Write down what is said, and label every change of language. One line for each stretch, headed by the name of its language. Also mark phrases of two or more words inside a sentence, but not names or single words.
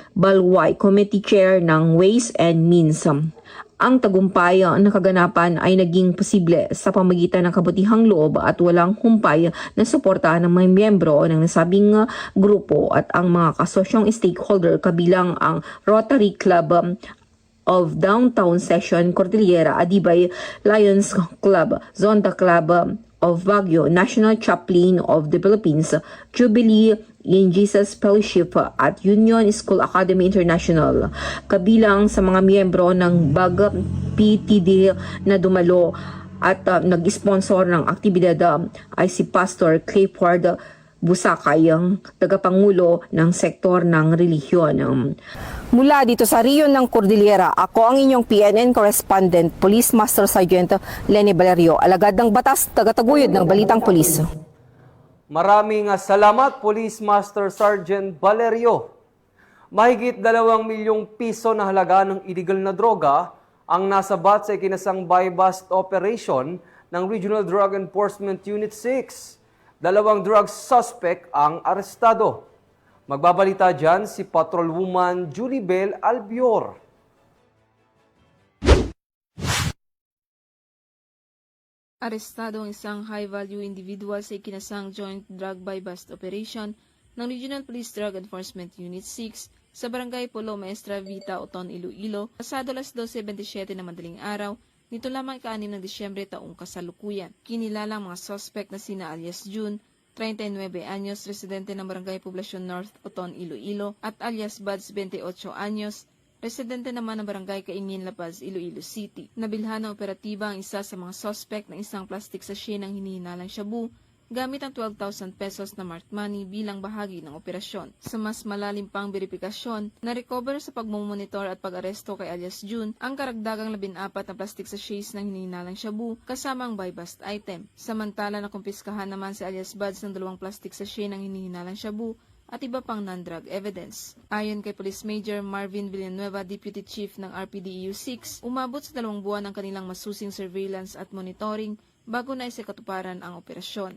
Filipino: Balway, Committee Chair ng Ways and Means. Ang tagumpay na kaganapan ay naging posible sa pamagitan ng kabutihang loob at walang humpay na suporta ng mga miyembro ng nasabing grupo at ang mga kasosyong stakeholder kabilang ang Rotary Club of Downtown Section Cordillera, Adibay Lions Club, Zonda Club of Baguio, National Chaplain of the Philippines, Jubilee in Jesus Fellowship at Union School Academy International. Kabilang sa mga miyembro ng BAG PTD na dumalo at nag-sponsor ng aktibidad ay si Pastor Clifford Busakay, ang tagapangulo ng sektor ng relihiyon. Mula dito sa Riyon ng Cordillera, ako ang inyong PNN correspondent, Police Master Sergeant Lenny Valerio, alagad ng batas, tagataguyod ng Balitang Pulis. Maraming salamat, Police Master Sergeant Valerio. Mahigit 2 milyong piso na halaga ng illegal na droga ang nasabat sa ikinasang
English: buy-bust operation
Filipino: ng Regional Drug Enforcement Unit 6. 2
English: drug suspect
Filipino: ang arestado. Magbabalita dyan si Patrolwoman Julie Bell Albior. Arestado ang isang
English: high-value individual
Filipino: sa ikinasang
English: joint drug buy-bust operation
Filipino: ng Regional Police Drug Enforcement Unit 6 sa Barangay Polo Maestra Vita, Oton, Iloilo, pasado alas 12:27 na madaling araw, nito lamang ika-6 ng Disyembre taong kasalukuyan. Kinilala ang mga suspect na sina alias June, 39 anyos, residente ng Barangay Poblacion North, Oton, Iloilo, at alias Buds, 28 anyos, residente naman ng Barangay Caimien, La Paz, Iloilo City. Nabilhan ng operatiba ang isa sa mga suspect ng isang
English: plastic sachet
Filipino: ng hinihinalang shabu gamit ang 12,000 pesos na
English: marked money
Filipino: bilang bahagi ng operasyon. Sa mas malalim pang beripikasyon, na-recover sa pagmumonitor at pag-aresto kay alias June ang karagdagang 14 na
English: plastic sachets
Filipino: ng hinihinalang shabu kasama ang
English: buy-bust item.
Filipino: Samantala nakumpiskahan naman si alias Buds ng 2
English: plastic sachet
Filipino: ng hinihinalang shabu at iba pang
English: non-drug evidence.
Filipino: Ayon kay Police Major Marvin Villanueva, Deputy Chief ng RPDEU 6, umabot sa 2 buwan ang kanilang masusing surveillance at monitoring bago na isikatuparan ang operasyon.